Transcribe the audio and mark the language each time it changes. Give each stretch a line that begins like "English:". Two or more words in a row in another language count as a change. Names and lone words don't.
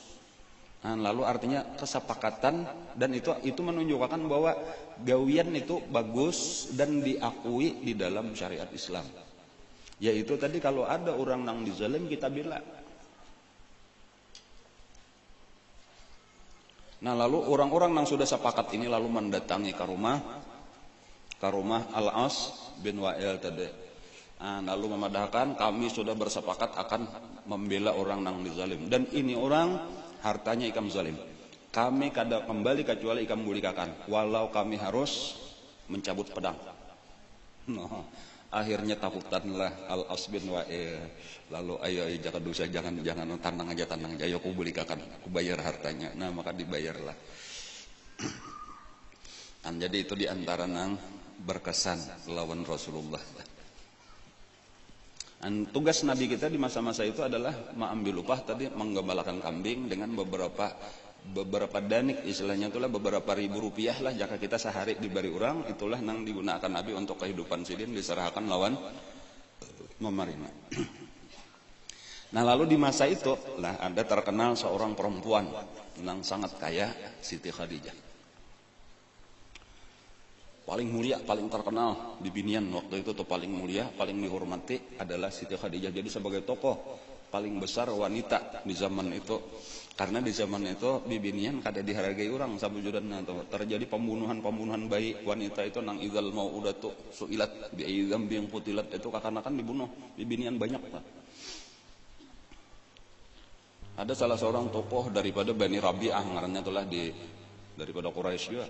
Indonesian: Nah, lalu artinya kesepakatan, dan itu menunjukkan bahwa gawian itu bagus dan diakui di dalam syariat Islam. Yaitu tadi kalau ada orang nang dizalim kita bilang. Nah, lalu orang-orang yang sudah sepakat ini lalu mendatangi ke rumah Al-As bin Wa'il tadi. Nah, lalu memadahkan, kami sudah bersepakat akan membela orang yang dizalim, dan ini orang hartanya ikam zalim.
Banjar: Kami kada kembali kecuali ikam bulikakan, walau kami harus mencabut pedang.
Indonesian: Nah, akhirnya takutanlah Al-As bin Wa'il.
Banjar: Lalu ayo jangan dosa, jangan tanang aja, ayo aku bulikakan, aku bayar hartanya.
Indonesian: Nah, maka dibayarlah. Dan jadi itu diantara nang berkesan lawan Rasulullah. Dan tugas Nabi kita di masa-masa itu adalah mengambil upah tadi, menggembalakan kambing dengan beberapa danik, istilahnya itulah beberapa ribu rupiah lah jika kita sehari diberi orang, itulah yang digunakan Nabi untuk kehidupan sidin, diserahkan lawan memarina. Nah, lalu di masa itu lah ada terkenal seorang perempuan yang sangat kaya, Siti Khadijah. Paling mulia, paling terkenal di Binian waktu itu tuh, paling mulia, paling dihormati adalah Siti Khadijah. Jadi sebagai tokoh paling besar wanita di zaman itu, karena di zaman itu di Binian kada dihargai orang sabujudanna tuh. Terjadi pembunuhan bayi wanita itu nang
Arabic: إذا الموءودة سئلت بأي ذنب قتلت,
Indonesian: itu kekanakan dibunuh di Binian banyak tuh. Ada salah seorang tokoh daripada Bani Rabi'ah ngarannya itulah daripada Quraisy juga.